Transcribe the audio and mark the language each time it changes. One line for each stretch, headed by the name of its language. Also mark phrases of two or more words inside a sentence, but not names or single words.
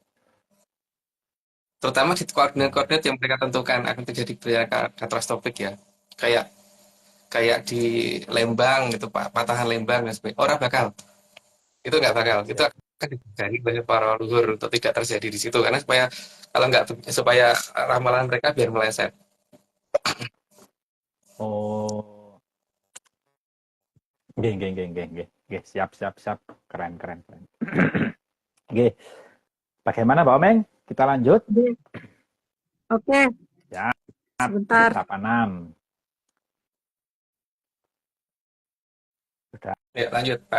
Indonesian: terutama di koordinat-koordinat yang mereka tentukan akan terjadi bencana katastrofik ya kayak kayak di Lembang gitu Pak, patahan Lembang dan sebagainya. Orang bakal, itu nggak bakal, itu
Javanese: nggih.
Indonesian: akan dicari banyak para leluhur untuk tidak terjadi di situ karena supaya kalau nggak supaya ramalan mereka biar meleset.
Javanese: Oh, nggih, nggih, nggih, nggih, nggih. Nggih,
Indonesian: siap, siap, siap. Keren, keren, keren. Nggih. Bagaimana Mbak Omeng? Kita lanjut.
Javanese: Nggih. Oke,
Indonesian: Ya, sebentar. tahap 6. Sudah. Ya, lanjut Pak.